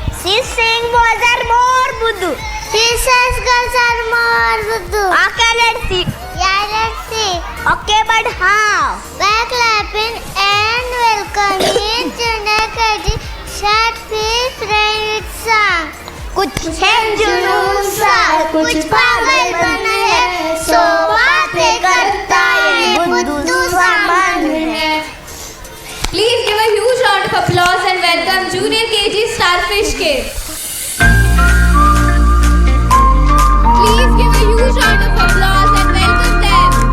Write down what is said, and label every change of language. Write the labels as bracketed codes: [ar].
[en] She saying boys are more budu. She says girls are more budu. Okay, let's see. Yeah, let's see. Okay, but how? By clapping and welcoming Chundakadi short piece rain with song. [hi] कुछ है जुनून सा कुछ पागलपन है सो बातें करता ये बुद्धू सा मन है. [en] Please give a huge round of applause and welcome Junior KG Starfish Kids. Please give a huge round of applause and welcome them.